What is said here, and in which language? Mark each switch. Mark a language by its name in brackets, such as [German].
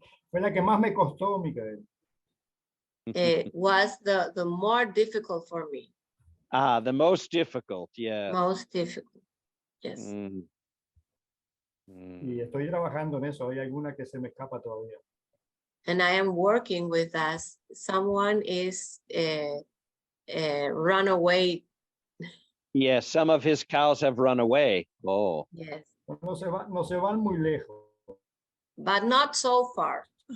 [Spanish] Fue la que más me costó, Micael. [English] Was the more difficult for me. Ah, the most difficult, yeah. Most difficult. Yes. [Spanish] Y estoy trabajando en eso. Hay alguna que se me escapa todavía. [English] And I am working with that. Someone is run away. Yes, some of his cows have run away. Oh. Yes. [Spanish] No se van muy lejos. [English] But not so far.